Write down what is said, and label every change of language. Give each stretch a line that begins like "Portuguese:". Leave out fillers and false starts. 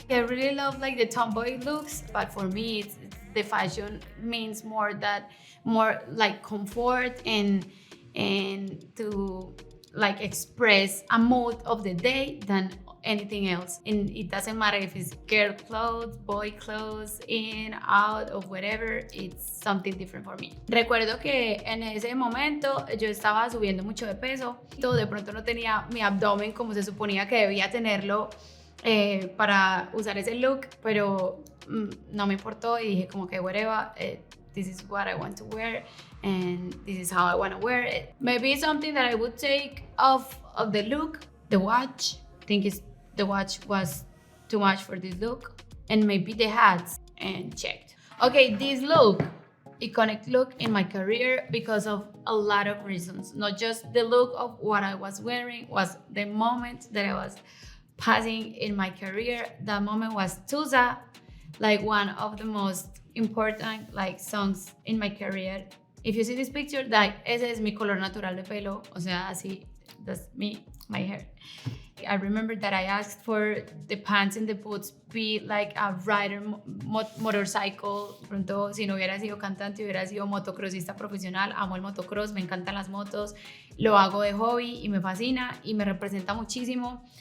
English: I really love like the tomboy looks, but for me, the fashion means more like comfort and to like express a mood of the day than anything else. And it doesn't matter if it's girl clothes, boy clothes, in, out, or whatever, it's something different for me.
Spanish: Recuerdo que en ese momento yo estaba subiendo mucho de peso. De pronto no tenía mi abdomen como se suponía que debía tenerlo para usar ese look, pero no me importó y dije como que
English: whatever, this is what I want to wear and this is how I want to wear it. Maybe something that I would take off of the look, the watch. I think the watch was too much for this look, and maybe the hats, and checked. Okay, this look, iconic look in my career because of a lot of reasons. Not just the look of what I was wearing, was the moment that I was passing in my career. That moment was Tusa, like one of the most important like songs in my career. If you see this picture, like
Spanish: ese es mi color natural de pelo, o sea, así,
English: that's me, my hair. I remember that I asked for the pants and the boots be like a rider motorcycle.
Spanish: Pronto, si no hubiera sido cantante, hubiera sido motocrossista profesional. Amo el motocross, me encantan las motos, lo hago de hobby y me fascina y me representa muchísimo.